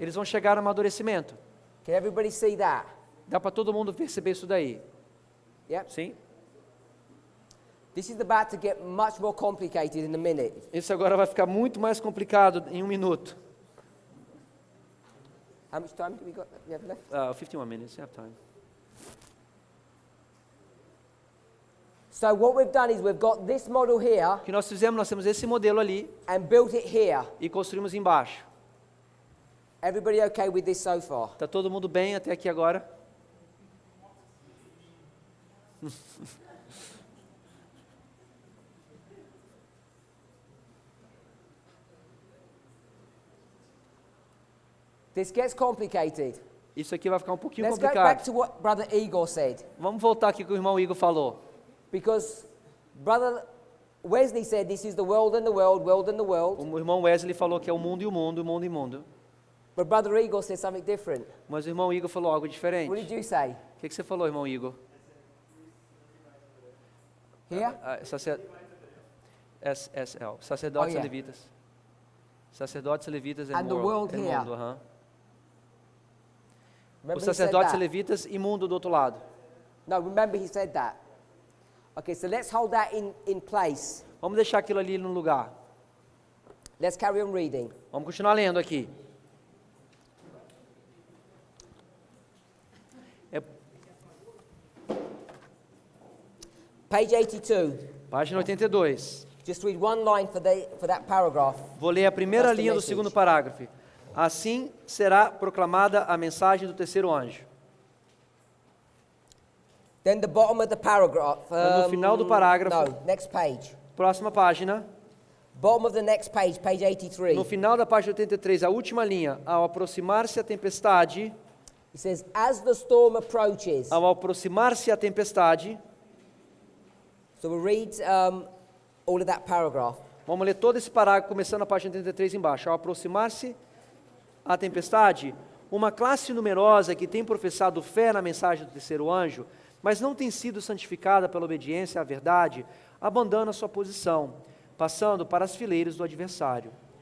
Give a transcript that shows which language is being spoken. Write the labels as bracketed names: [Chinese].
[Portuguese] eles vão chegar ao amadurecimento. [English] Can everybody see that? [Portuguese] Dá para todo mundo perceber isso daí. [English] Yep. [Portuguese] Sim? [English] This is about to get much more complicated in a minute. [Portuguese] Isso agora vai ficar muito mais complicado em um minuto. [English] How much time do we have left? 51 minutes, you have time. So what we've done is we've got this model here [Portuguese] O que nós fizemos? Nós temos esse modelo ali [English] and built it here. [Portuguese] e construímos embaixo. [English] Everybody okay with this so far? [Portuguese] Está todo mundo bem até aqui agora? [English] This gets complicated. [Portuguese] Isso aqui vai ficar um pouquinho [English] Let's go back [Portuguese] complicado. [English] to what Brother Igor said. [Portuguese] Vamos voltar aqui que o irmão Igor falou. [English] Because Brother Wesley said this is the world and the world, world and the world. [Portuguese] O irmão Wesley falou que é o mundo e o mundo, o mundo e o mundo. [English] But Brother Igor said something different. [Portuguese] Mas o irmão Igor falou algo diferente. [English] What did you say? [Portuguese] O que você falou, irmão Igor? [English] Here? [Portuguese] SSL, sacerdotes [English] Oh, yeah. [Portuguese] e levitas. Sacerdotes e levitas [English] And the world here. [Portuguese] mundo, aham. [English] Remember [Portuguese] Os [English] he said [Portuguese] sacerdotes e [English] that? [Portuguese] levitas e mundo do outro lado. [English] No, remember he said that. Okay, so let's hold that in place. [Portuguese] Vamos deixar aquilo ali no lugar. [English] Let's carry on reading. [Portuguese] Vamos continuar lendo aqui. [English] Page 82. [Portuguese] Página 82. [English] Just read one line for that paragraph. [Portuguese] Vou ler a primeira [English] That's the [Portuguese] linha do [English] message. [Portuguese] segundo parágrafo. Assim será proclamada a mensagem do terceiro anjo. [English] Then the bottom of the paragraph. [Portuguese] No final do parágrafo. [English] No, next page. [Portuguese] Próxima página. [English] Bottom of the next page, page 83. [Portuguese] No final da página 83, a última linha. Ao aproximar-se a tempestade, [English] It says, as the storm approaches. [Portuguese] ao aproximar-se a tempestade, [English] So we'll read all of that paragraph. [Portuguese] vamos ler todo esse parágrafo, começando a página 83 embaixo. Ao aproximar-se a tempestade, uma classe numerosa que tem professado fé na mensagem do terceiro anjo, mas não tem sido santificada pela obediência à verdade, abandona sua posição, passando para as fileiras do adversário.